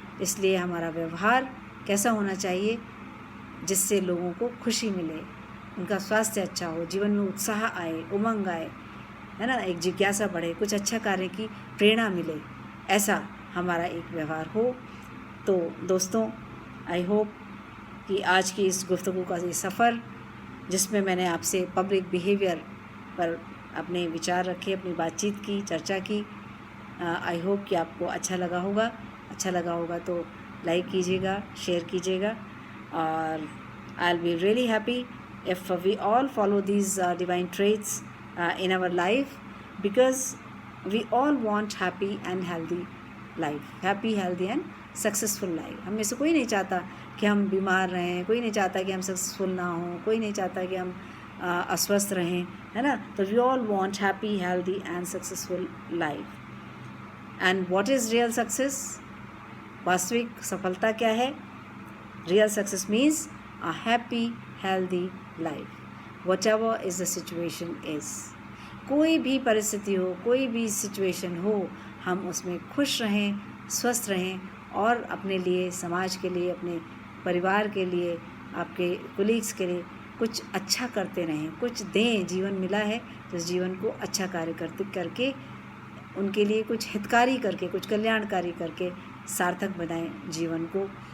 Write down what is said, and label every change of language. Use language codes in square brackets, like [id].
[hi] इसलिए हमारा व्यवहार कैसा होना चाहिए? जिससे लोगों को खुशी मिले, उनका स्वास्थ्य अच्छा हो, जीवन में उत्साह आए, उमंग आए, है ना, एक जिज्ञासा बढ़े, कुछ अच्छा करने की प्रेरणा मिले, ऐसा हमारा एक व्यवहार हो। तो दोस्तों, [en] I hope [hi] कि आज की इस गुफ्तगू का ये सफ़र, जिसमें मैंने आपसे पब्लिक बिहेवियर पर अपने विचार रखे, अपनी बातचीत की, चर्चा की, आई होप कि आपको अच्छा लगा होगा। अच्छा लगा होगा तो लाइक कीजिएगा, शेयर कीजिएगा, और [en] I will be really happy if we all follow these divine traits in our life, because we all want happy and healthy life, happy, healthy and successful life। [hi] हम में से कोई नहीं चाहता कि हम बीमार रहें, कोई नहीं चाहता कि हम सक्सेसफुल ना हों, कोई नहीं चाहता कि हम अस्वस्थ रहें, है ना। [en] तो we all want happy, healthy and successful life। and what is real success? [hi] वास्तविक सफलता क्या है? [en] real success means a happy, healthy life, whatever is the situation is। [hi] कोई भी परिस्थिति हो, कोई भी सिचुएशन हो, हम उसमें खुश रहें, स्वस्थ रहें, और अपने लिए, समाज के लिए, अपने परिवार के लिए, आपके कोलीग्स के लिए कुछ अच्छा करते रहें, कुछ दें। जीवन मिला है तो इस जीवन को अच्छा कार्य करके उनके लिए कुछ हितकारी करके, कुछ कल्याणकारी करके सार्थक बनाएं जीवन को।